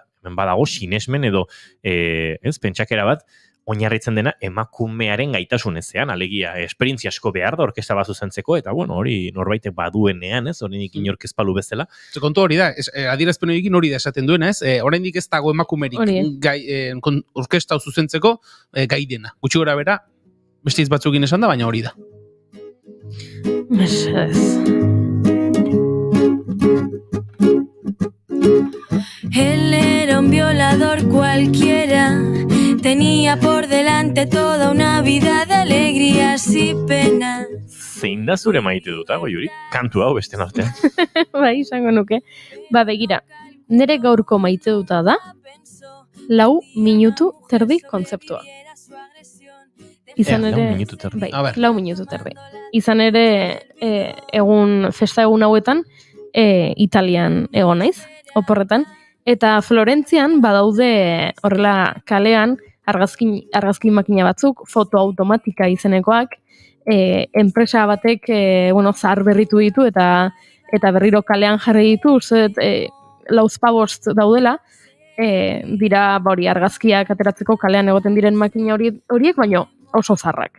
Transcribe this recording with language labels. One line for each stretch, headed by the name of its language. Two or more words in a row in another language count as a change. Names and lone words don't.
Basque: Hemen badago sinesmen edo, pentsakera bat, oinarritzen dena emakumearen gaitasun ezean, alegia, esperientzia asko behar da orkestra bat zuzentzeko, eta hori norbaitek baduenean, ez, oraindik inork ez palu bezala. Kontu hori da, adierazpen horiekin hori da esaten duena, ez, oraindik ez dago emakumerik orkestra zuzentzeko gai dena. Gutxi gora bera, beste hitz batzukin esan da, baina hori da.
Spanish: Él era un violador cualquiera, tenía por delante toda una vida de alegrías y penas.
Basque: Zein da zure maite dut, Goiuri? Kantu hau beste artean. Izango nuke. Begira, nire gaurko maite duta da, 4 minutu terdi kontzeptua. Izan ere... 4 minutu terdi. 4 minutu terdi. Izan ere, festa egun hauetan, Italian egon naiz, oporretan, eta Florentzian badaude horrela kalean argazki makina batzuk, fotoautomatika izenekoak, enpresa batek zahar berritu ditu eta berriro kalean jarri ditu, lauzpabost daudela, dira argazkiak ateratzeko kalean egoten diren makina horiek, baino oso zarrak.